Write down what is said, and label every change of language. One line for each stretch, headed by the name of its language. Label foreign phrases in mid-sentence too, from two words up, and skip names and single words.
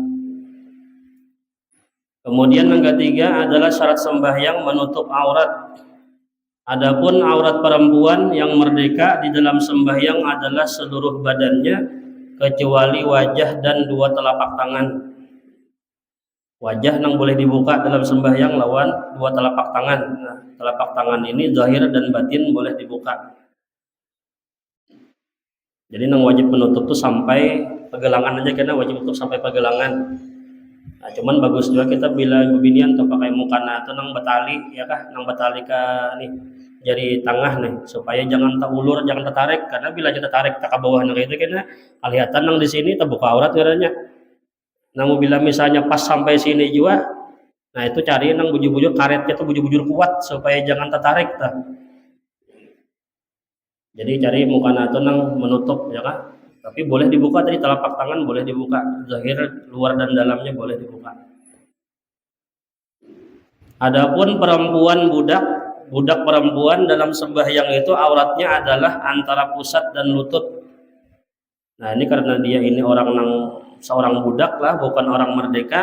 Indonesian: Kemudian yang ketiga adalah syarat sembahyang menutup aurat. Adapun aurat perempuan yang merdeka di dalam sembahyang adalah seluruh badannya kecuali wajah dan dua telapak tangan. Wajah yang boleh dibuka dalam sembahyang lawan dua telapak tangan. Nah, telapak tangan ini zahir dan batin boleh dibuka. Jadi yang wajib menutup tuh sampai pergelangan aja karena wajib menutup sampai pergelangan.
Banjar: Nah, cuman bagus juga kita bila bebinian tuh pakai mukana atau nang batali ya kah, nang batali ka nih jari tengah nih supaya jangan terulur, jangan tertarik karena bila kita tarik ke bawah nah itu kena kelihatan nang di sini terbuka aurat karena. Namun bila misalnya pas sampai sini juga, nah itu cari nang bujur-bujur karetnya tuh bujur-bujur kuat supaya jangan tertarik tah.
Indonesian: Jadi cari mukana atau nang menutup ya kah. Tapi boleh dibuka tadi telapak tangan boleh dibuka, zahir luar dan dalamnya boleh dibuka. Adapun perempuan budak perempuan dalam sembahyang itu auratnya adalah antara pusat dan lutut. Nah ini karena dia ini seorang budak lah, bukan orang merdeka.